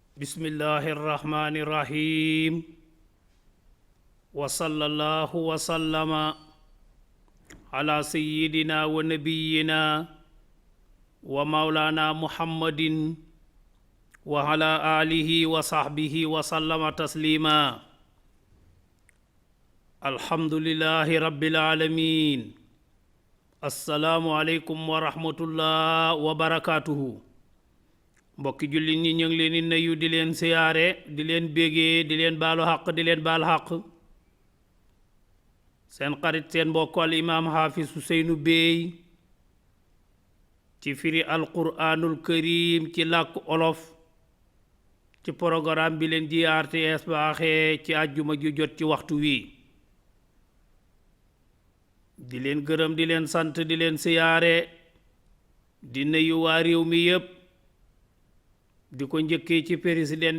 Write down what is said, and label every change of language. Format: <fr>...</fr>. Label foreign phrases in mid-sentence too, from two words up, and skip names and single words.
<ar>بسم الله الرحمن الرحيم وصلى الله وسلم على سيدنا ونبينا ومولانا محمد وعلى آله وصحبه وسلم تسليما الحمد لله رب العالمين السلام عليكم ورحمة الله وبركاته</ar> <wo>mbokki jullit ñi ñu ngi leen di nuyu di leen siyaare di leen bégee di leen baalu xaq di leen baal xaq seen xarit seen mbokk al imaam Hafiz Ousseynou Bey ci firi</wo> <ar>القرآن الكريم</ar> <wo>ci làkk olof ci programme bi leen GRTS baaxee ci àjjuma ju jot ci waxtu wi di leen gërëm di leen sant di leen siyaare di nuyu waa réew mi yépp di ko njëkkee ci président</wo>